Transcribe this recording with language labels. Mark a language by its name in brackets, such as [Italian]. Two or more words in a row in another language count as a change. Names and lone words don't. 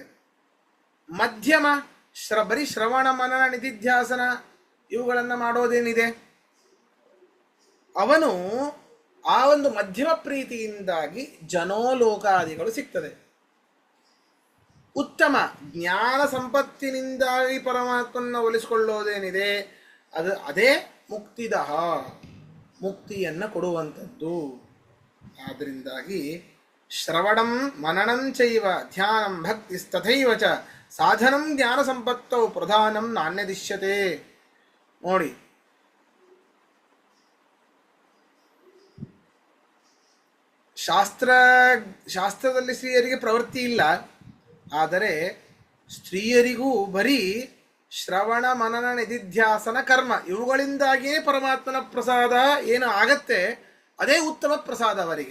[Kannada] ಮಧ್ಯಮ ಬರೀ ಶ್ರವಣ ಮನನ ನಿಧಿಧ್ಯಾಸನ ಇವುಗಳನ್ನು ಮಾಡೋದೇನಿದೆ, ಅವನು ಆ ಒಂದು ಮಧ್ಯಮ ಪ್ರೀತಿಯಿಂದಾಗಿ ಜನೋಲೋಕಾದಿಗಳು ಸಿಗ್ತದೆ. ಉತ್ತಮ ಜ್ಞಾನ ಸಂಪತ್ತಿನಿಂದಾಗಿ ಪರಮಾತ್ಮನ ಒಲಿಸಿಕೊಳ್ಳೋದೇನಿದೆ ಅದೇ ಮುಕ್ತಿದಃ, ಮುಕ್ತಿಯನ್ನು ಕೊಡುವಂಥದ್ದು. [Sanskrit] ಆದ್ದರಿಂದಾಗಿ ಶ್ರವಣಂ ಮನನಂ ಚೈವ ಧ್ಯಾನಂ ಭಕ್ತಿಸ್ತಥೈವ ಚ ಸಾಧನಂ ಜ್ಞಾನ ಸಂಪತ್ತೌ ಪ್ರಧಾನಂ ನಾಣ್ಯದಿಶ್ಯತೆ. [Kannada] ನೋಡಿ, ಶಾಸ್ತ್ರದಲ್ಲಿ ಸ್ತ್ರೀಯರಿಗೆ ಪ್ರವೃತ್ತಿ ಇಲ್ಲ, ಆದರೆ ಸ್ತ್ರೀಯರಿಗೂ ಬರೀ ಶ್ರವಣ ಮನನ ನಿಧಿಧ್ಯಾಸನ ಕರ್ಮ ಇವುಗಳಿಂದಾಗಿಯೇ ಪರಮಾತ್ಮನ ಪ್ರಸಾದ ಏನು ಆಗತ್ತೆ ಅದೇ ಉತ್ತಮ ಪ್ರಸಾದ ಅವರಿಗೆ.